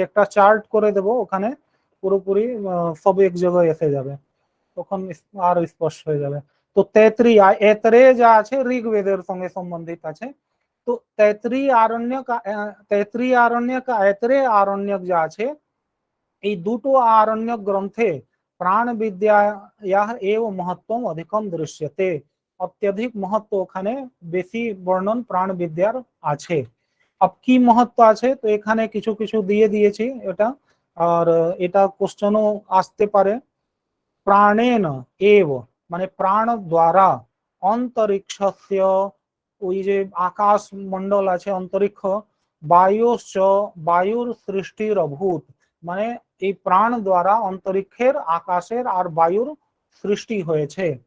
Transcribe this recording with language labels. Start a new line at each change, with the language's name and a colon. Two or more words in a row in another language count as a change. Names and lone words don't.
Bangla: একটা চার্ট করে দেব ওখানে, পুরোপুরি সব এক জায়গায় এসে যাবে, তখন আর স্পষ্ট হয়ে যাবে। তো তৈত্রীয় এতরে যা আছে ঋগ্বেদের সঙ্গে সম্বন্ধিত আছে। তো তৈত্রীয় আরণ্যক এতরে আরণ্যক যা আছে, এই দুটো আরণ্যক গ্রন্থে প্রাণ বিদ্যা
Sanskrit: एव महत्व अधिकम् दृश्यते।
Bangla: অত্যধিক মহত্ব ওখানে বেশি বর্ণন প্রাণ বিদ্যার আছে। अब কি মহত্ব আছে, তো এখানে কিছু কিছু দিয়ে দিয়েছি এটা। আর এটা কোশ্চেনও আসতে পারে।
Sanskrit: প্রাণেন এव
Bangla: মানে প্রাণ দ্বারা অন্তরিক্ষস্য, ওই যে আকাশ মন্ডল আছে অন্তরিক্ষ, বায়ুশ্চ বায়ুর সৃষ্টির অভূত, মানে এই প্রাণ দ্বারা অন্তরিক্ষের আকাশের আর বায়ুর সৃষ্টি হয়েছে।